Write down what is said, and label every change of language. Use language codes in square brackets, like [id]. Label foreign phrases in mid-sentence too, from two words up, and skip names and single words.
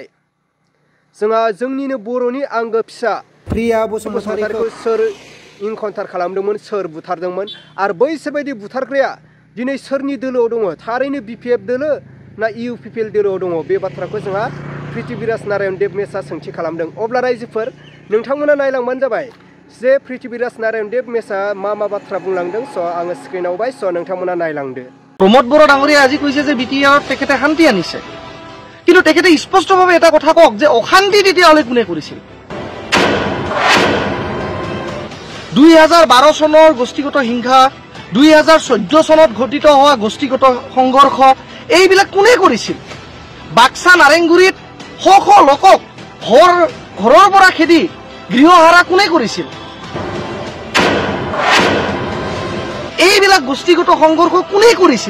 [brx] जोंहा जोंनिनो बर'नि आंगो फिसा प्रिया बसुमतारीखौ सोर इनकाउन्टार खालामदोंमोन सोर बुथारदोंमोन आरो बैसोरबायदि बुथारग्राया दिनै सोरनि दोलोआव दङ थारैनो BPF दोलो ना UPPL दोलोआव दङ बे बाथ्राखौ जोंहा पृथ्वीराज नारायण देब मेसा सोंथि खालामदों अब्ला रायजोफोर नोंथांमोना नायलांबानो जाबाय जे पृथ्वीराज नारायण देब मेसा मा बाथ्रा बुंलांदों स' आङो स्क्रिनाव बाय स' नोंथांमोना नायलांदो [as] प्रमोद बर' डाঙৰীয়া আজি কৈছে যে বিটিআৰত তেখেতে শান্তি আনিছে কিন্তু তেখেতে স্পষ্টভাৱে এটা কথা কওক যে অশান্তি তেতিয়াহ'লে কোনে কৰিছিল 2012 চনৰ গোষ্ঠীগত হিংসা 2014 চনত ঘটিত হোৱা গোষ্ঠীগত সংঘৰ্ষ এইবিলাক কোনে কৰিছিল বাক্সা নাৰেংগুৰিত শ শ লোকক ঘৰৰ পৰা খেদি গৃহহাৰা কোনে কৰিছিল এইবিলাক গোষ্ঠীগত সংঘৰ্ষ কোনে কৰিছিল